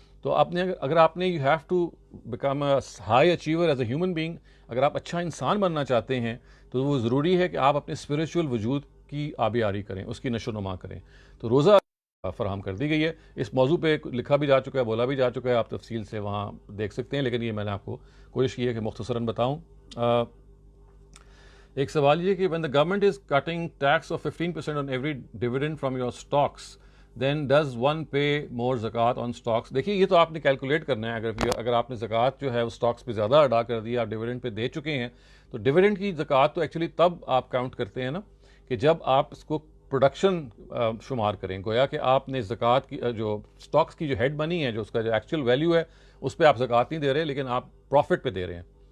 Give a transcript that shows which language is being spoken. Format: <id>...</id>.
<ur>تو اگر آپ نے</ur> <en>you have to become a high achiever as a human being,</en> <ur>اگر آپ اچھا انسان بننا چاہتے ہیں تو وہ ضروری ہے کہ آپ اپنے اسپریچول وجود کی آبیاری کریں, اس کی نشو و نما کریں. تو روزہ فراہم کر دی گئی ہے. اس موضوع پہ لکھا بھی جا چکا ہے, بولا بھی جا چکا ہے, آپ تفصیل سے وہاں دیکھ سکتے ہیں, لیکن یہ میں نے آپ کو کوشش کی ہے کہ مختصراً بتاؤں. ایک سوال یہ کہ</ur> <en>when the government is cutting tax of 15% on every dividend from your stocks, then does one pay more zakat on stocks؟</en> <ur>دیکھیے یہ تو آپ نے کیلکولیٹ کرنا ہے. اگر آپ نے زکوٰۃ جو ہے وہ اسٹاکس پہ زیادہ ادا کر دی, آپ ڈیویڈنڈ پہ دے چکے ہیں, تو ڈیویڈنڈ کی زکوٰۃ تو ایکچولی تب آپ کاؤنٹ کرتے ہیں نا کہ جب آپ اس کو پروڈکشن شمار کریں. گویا کہ آپ نے زکوٰۃ کی جو اسٹاکس کی جو ہیڈ منی ہے, جو اس کا جو ایکچوئل ویلیو ہے, اس پہ آپ زکوٰۃ نہیں دے رہے, لیکن آپ پروفٹ پہ دے رہے ہیں.</ur>